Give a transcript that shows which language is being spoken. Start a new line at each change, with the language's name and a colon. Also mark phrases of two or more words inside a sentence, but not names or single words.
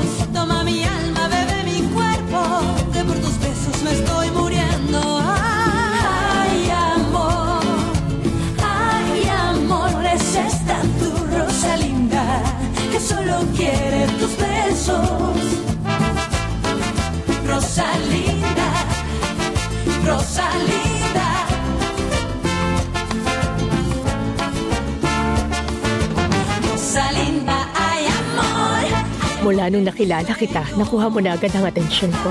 Spanish: Toma mi alma, bebe mi cuerpo, que por tus besos me estoy muriendo. Ay, amor, es esta tu Rosalinda, que solo quiere tus besos. Rosalinda, Rosalinda. Rosalinda, ay amor.
Filipino: Mula nung nakilala kita, nakuha mo na agad ang atensyon ko.